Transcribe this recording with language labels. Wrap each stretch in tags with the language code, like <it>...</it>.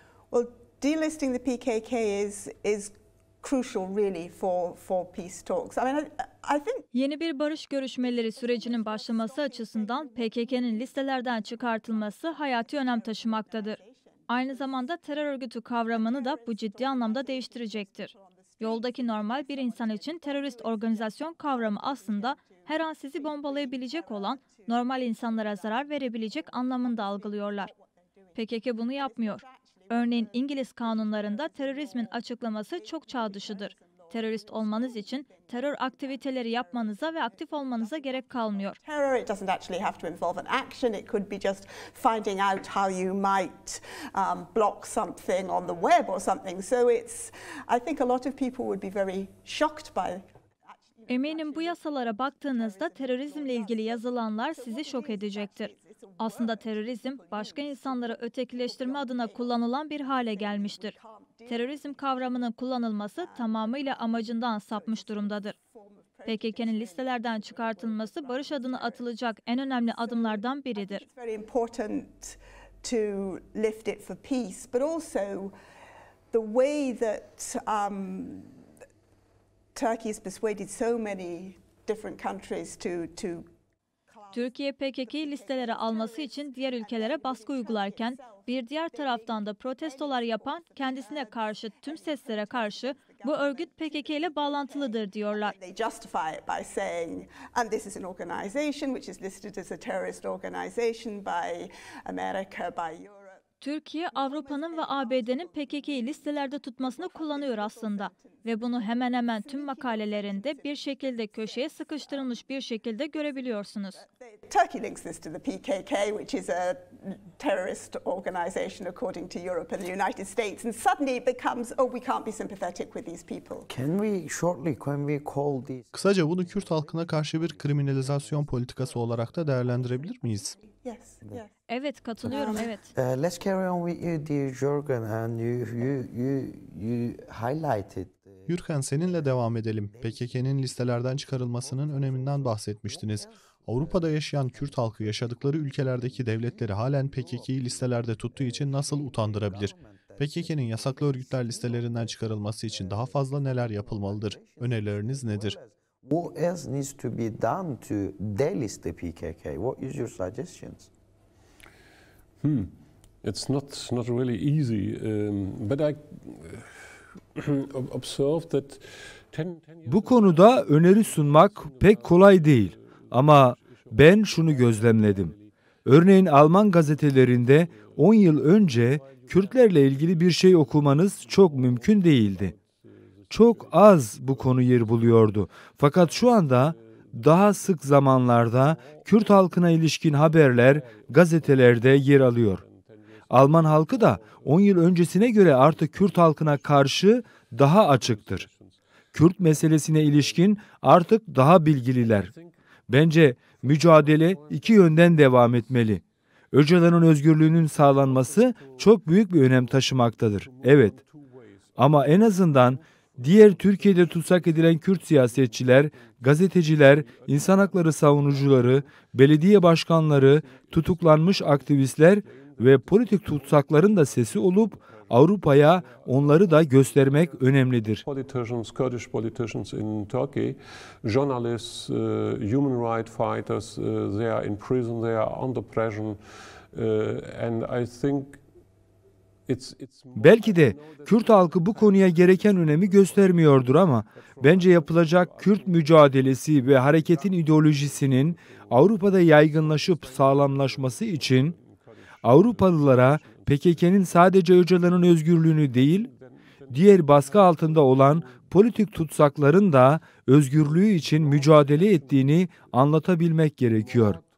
<en>Well, delisting the PKK is crucial really for peace talks. I mean, I think</en> <tr>yeni bir barış görüşmeleri sürecinin başlaması açısından PKK'nın listelerden çıkartılması hayati önem taşımaktadır. Aynı zamanda terör örgütü kavramını da bu ciddi anlamda değiştirecektir. Yoldaki normal bir insan için terörist organizasyon kavramı aslında her an sizi bombalayabilecek olan, normal insanlara zarar verebilecek anlamında algılıyorlar. PKK bunu yapmıyor. Örneğin İngiliz kanunlarında terörizmin açıklaması çok çağ dışıdır. Terörist olmanız için terör aktiviteleri yapmanıza ve aktif olmanıza gerek kalmıyor.</tr> <en>Terror, it doesn't actually have to involve an action. It could be just finding out how you might block something on the web or something. So I think a lot of people would be very shocked by</en> <tr>Eminim bu yasalara baktığınızda terörizmle ilgili yazılanlar sizi şok edecektir. Aslında terörizm, başka insanları ötekileştirme adına kullanılan bir hale gelmiştir. Terörizm kavramının kullanılması tamamıyla amacından sapmış durumdadır. PKK'nın listelerden çıkartılması barış adına atılacak en önemli adımlardan biridir.</tr> <en>It's very important to lift it for peace, but also the way that Turkey has persuaded so many different countries to</en> <tr>Türkiye PKK'yı listelere alması için diğer ülkelere baskı uygularken bir diğer taraftan da protestolar yapan, kendisine karşı tüm seslere karşı bu örgüt PKK ile bağlantılıdır diyorlar.</tr> <en>They justify it by saying, and this is an organization which is listed as a terrorist organization by America, by Europe.</en> <tr>Türkiye, Avrupa'nın ve ABD'nin PKK'yı listelerde tutmasını kullanıyor aslında. Ve bunu hemen hemen tüm makalelerinde bir şekilde köşeye sıkıştırılmış bir şekilde görebiliyorsunuz.</tr> <en>Turkey links this to the PKK, which is a terrorist organization according to Europe and the United States, and suddenly it becomes, oh, we can't be sympathetic with these people. Can we call this?</en> <tr>Kısaca bunu Kürt halkına karşı bir kriminalizasyon politikası olarak da değerlendirebilir miyiz?</tr> <en>Yes, yes.</en> <tr>Evet, katılıyorum, evet.</tr> <en>Let's carry on with you, dear Jürgen, and you highlighted.</en> <tr>Gürkan, seninle devam edelim. PKK'nın listelerden çıkarılmasının öneminden bahsetmiştiniz. Avrupa'da yaşayan Kürt halkı yaşadıkları ülkelerdeki devletleri halen PKK'yı listelerde tuttuğu için nasıl utandırabilir? PKK'nın yasaklı örgütler listelerinden çıkarılması için daha fazla neler yapılmalıdır? Önerileriniz nedir?</tr> <en>What else needs to be done to delist the PKK? What is your suggestions? It's not really easy, but I observed that 10 years</en> <tr>Bu konuda öneri sunmak pek kolay değil. Ama ben şunu gözlemledim. Örneğin Alman gazetelerinde 10 yıl önce Kürtlerle ilgili bir şey okumanız çok mümkün değildi. Çok az bu konu yer buluyordu. Fakat şu anda daha sık zamanlarda Kürt halkına ilişkin haberler gazetelerde yer alıyor. Alman halkı da 10 yıl öncesine göre artık Kürt halkına karşı daha açıktır. Kürt meselesine ilişkin artık daha bilgililer. Bence mücadele iki yönden devam etmeli. Öcalan'ın özgürlüğünün sağlanması çok büyük bir önem taşımaktadır. Evet. Ama en azından diğer Türkiye'de tutsak edilen Kürt siyasetçiler, gazeteciler, insan hakları savunucuları, belediye başkanları, tutuklanmış aktivistler ve politik tutsakların da sesi olup Avrupa'ya onları da göstermek önemlidir.</tr> <en>politicians, Kurdish politicians in Turkey, journalists, human rights fighters, they are in prison, they are under pressure, and I think it's</en> <tr>Belki de Kürt halkı bu konuya gereken önemi göstermiyordur ama bence yapılacak Kürt mücadelesi ve hareketin ideolojisinin Avrupa'da yaygınlaşıp sağlamlaşması için Avrupalılara PKK'nın sadece Öcalan'ın özgürlüğünü değil, diğer baskı altında olan politik tutsakların da özgürlüğü için mücadele ettiğini anlatabilmek gerekiyor.</tr>